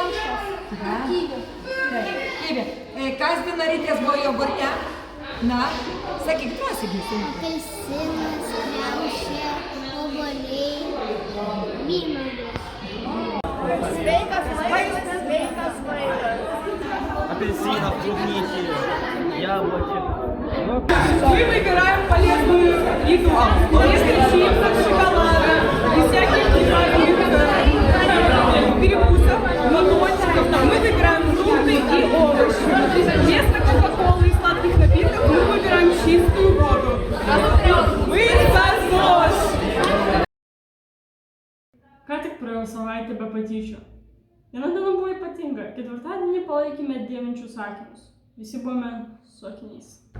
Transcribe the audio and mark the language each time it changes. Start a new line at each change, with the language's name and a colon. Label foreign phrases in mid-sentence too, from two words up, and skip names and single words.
Lithuanian: Kivi. Kas dinarytės buvo jogurte? Na, sakyk, drąsiai būsi. Apelsinas, kriaušė, obuoliai, vynuogės. Sveikas maistas.
Russian: Апельсинов, клубники, яблоки. Мы выбираем полезную еду. Если чипсов, шоколада и всяких перекусов, батончиков, мы выбираем фрукты и овощи. Вместо кока-колы и сладких напитков мы выбираем чистую воду. Мы за ЗОЖ!
Lithuanian: Ką tik praėjo savaitė be patyčių. Viena diena buvo ypatinga. Ketvirtadienį palaikėme dėvinčius akinius. Visi buvome su akiniais.